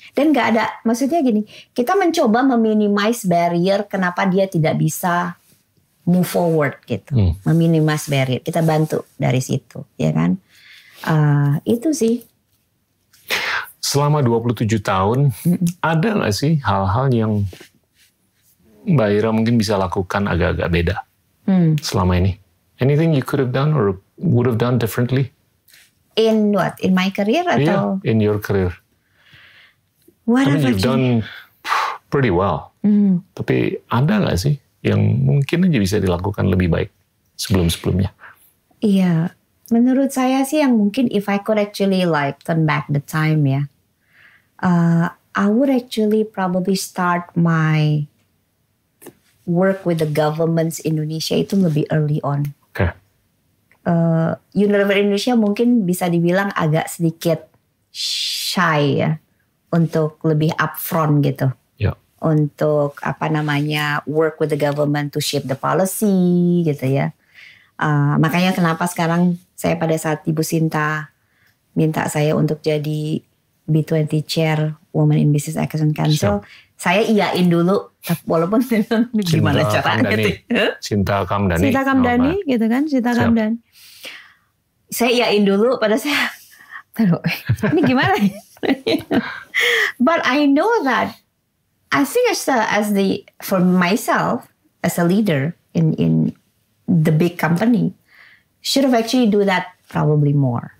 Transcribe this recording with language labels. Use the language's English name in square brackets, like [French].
[Indonesian] Dan nggak ada, maksudnya gini, kita mencoba meminimize barrier kenapa dia tidak bisa move forward gitu, meminimize barrier. Kita bantu dari situ, ya kan? Itu sih. Selama 27 tahun, ada nggak sih hal-hal yang Mbak Ira mungkin bisa lakukan agak-agak beda selama ini? [English] Anything you could have done or would have done differently? In what? In my career atau? Yeah, in your career. What I mean, you've done pretty well. [Indonesian] Tapi ada nggak sih yang mungkin aja bisa dilakukan lebih baik sebelum-sebelumnya? [English] Iya. Menurut saya sih yang mungkin if I could actually like turn back the time ya, I would actually probably start my work with the governments Indonesia itu lebih early on. Okay. [Indonesian] Unilever Indonesia mungkin bisa dibilang agak sedikit shy ya untuk lebih upfront gitu. [English] Yeah. Untuk work with the government to shape the policy gitu ya. [Indonesian] Makanya kenapa sekarang saya pada saat Ibu Sinta minta saya untuk jadi B20 Chair Women in Business Action Council, saya iyain dulu, walaupun gimana caranya gitu. Sinta Kamdani. Sinta Kamdani gitu kan, Sinta Kamdani. Saya iyain dulu pada saya, ini gimana? [English] But I know that I think for myself as a leader in the big company should have actually do that probably more.